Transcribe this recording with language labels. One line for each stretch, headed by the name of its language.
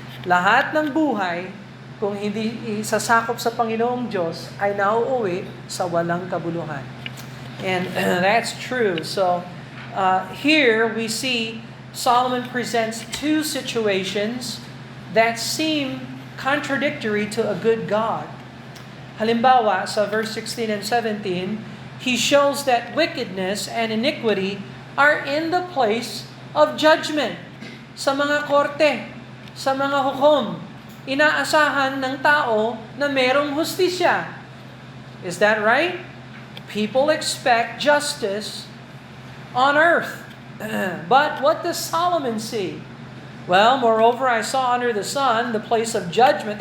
Filipino: Lahat ng buhay, kung hindi isasakop sa Panginoong Diyos, ay nauuwi sa walang kabuluhan.
English: And that's true. So, here we see Solomon presents two situations that seem contradictory to a good God.
Filipino: Halimbawa, sa
English: verse 16 and 17, he shows that wickedness and iniquity are in the place of judgment.
Filipino: Sa mga korte, sa mga hukom, inaasahan ng tao na merong hustisya.
English: Is that right? People expect justice on earth. But what does Solomon see? Well, moreover, I saw under the sun the place of judgment.